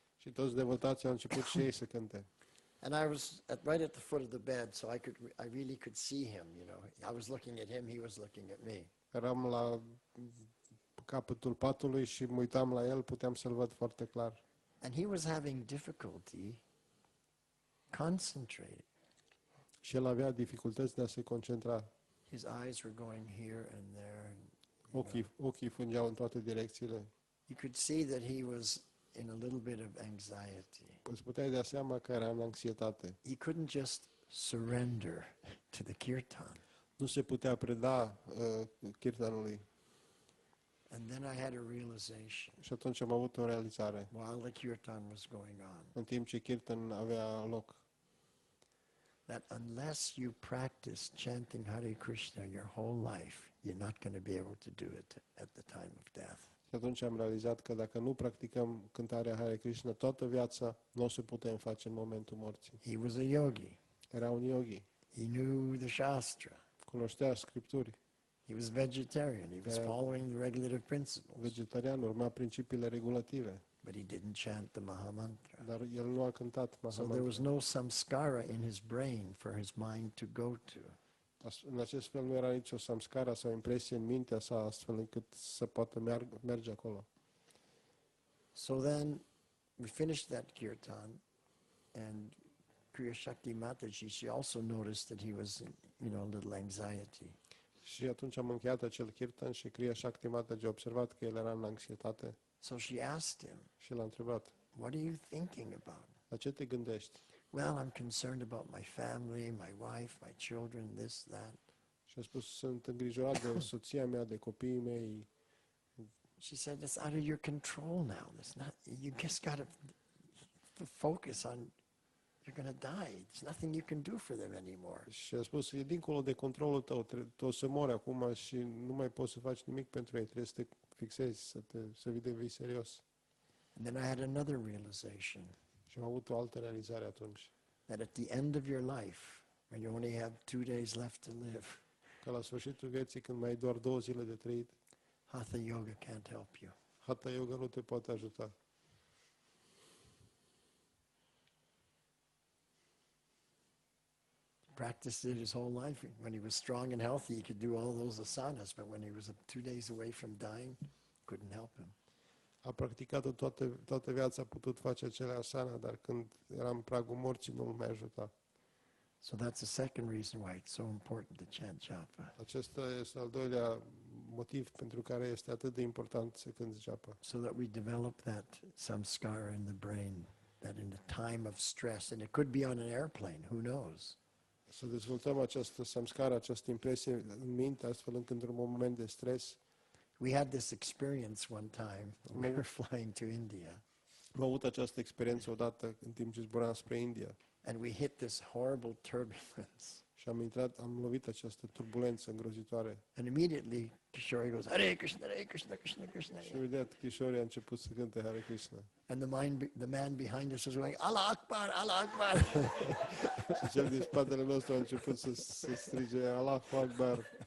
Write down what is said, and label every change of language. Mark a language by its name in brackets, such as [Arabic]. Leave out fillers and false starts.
[Romanian] Și toți devotații au început și ei să cânte. [English] And I was right at the foot of the bed, so I really could see him, you know. I was looking at him, he was looking at me. [Romanian] Eram la capătul patului și mă uitam la el, puteam să-l văd foarte clar. [English] And he was having difficulty concentrating. [Romanian] Și el avea dificultăți de a se concentra. [English] His eyes were going here and there. [Romanian] Ochii fungeau în toate direcțiile. [English] You could see that he was in a little bit of anxiety. [Romanian] Îți puteai da seama că era în anxietate. [English] He couldn't just surrender to the kirtan. [Romanian] Nu se putea preda kirtanului. [English] And then I had a realization [Romanian] Și atunci am avut o realizare. [English] while the kirtan was going on, [Romanian] În timp ce kirtan avea loc. [English] that unless you practice chanting Hare Krishna your whole life, you're not going to be able to do it at the time of death. [Romanian] Și atunci am realizat că dacă nu practicăm cântarea Hare Krishna toată viața, nu o să putem face în momentul morții. [English] He was a yogi. [Romanian] Era un yogi. [English] He knew the Shastra. [Romanian] Cunoștea scripturi. [English] He was vegetarian. He was following the regulative principles. [Romanian] Vegetarian, urma principiile regulative. [English] But he didn't chant the Mahamantra. [Romanian] Dar el nu a cântat [English] So there [Romanian] Mahamantra. [English] was no samskara in his brain for his mind to go to. [Romanian] În acest fel nu era nicio samskara sau impresie în mintea sa astfel încât să poată merge acolo. [English] So then we finished that kirtan, and Kriya Shakti Mataji, she also noticed that he was in, a little anxiety. [Romanian] Și atunci am încheiat acel kirtan și Kriya Shakti Mataji a observat că el era în anxietate [English] So she asked him, [Romanian] și l-a întrebat, [English] what are you thinking about? [Romanian] la ce te gândești? [English] Well, I'm concerned about my family, my wife, my children, this, that. [Romanian] Și a spus, sunt îngrijorat de soția mea, de copiii mei. [English] She said, it's out of your control now. You just got to focus on, you're going to die. There's nothing you can do for them anymore. [Romanian] Și a spus, e dincolo de controlul tău, tu o să mori acum și nu mai poți să faci nimic pentru ei, trebuie să te fixezi, să devii serios. [English] And then I had another realization. [Romanian] Și am avut o altă realizare atunci. [English] That at the end of your life, when you only have 2 days left to live, [Romanian] Că la sfârșitul vieții, când mai ai doar 2 zile de trăit, [English] Hatha Yoga can't help you. [Romanian] Hatha Yoga nu te poate ajuta. [English] Practiced it his whole life. When he was strong and healthy, he could do all those asanas, but when he was 2 days away from dying, couldn't help him. [Romanian] A practicat-o toată viața, a putut face acele asana, dar când era în pragul morții, nu-l mai ajuta. [English] So that's the second reason why it's so important to chant japa. [Romanian] Acesta este al doilea motiv pentru care este atât de important să cânți japa. [English] So that we develop that samskara in the brain, that in the time of stress, and it could be on an airplane, who knows? [Romanian] Să dezvoltăm această samskara, această impresie în minte, astfel încât într-un moment de stres. [English] We had this experience one time when we were flying to India. [Romanian] Am avut această experiență odată în timp ce zburam spre India. [English] And we hit this horrible turbulence. [Romanian] Și am lovit această turbulență îngrozitoare. [English] And immediately Kishore goes, Hare Krishna, Hare Krishna, Krishna Krishna. [Romanian] Și imediat Kishore a început să cânte Hare Krishna. [English] And the man behind us was going, Allah Akbar, Allah Akbar. [Romanian] Și cel din spatele nostru a început să strige Allahu Akbar.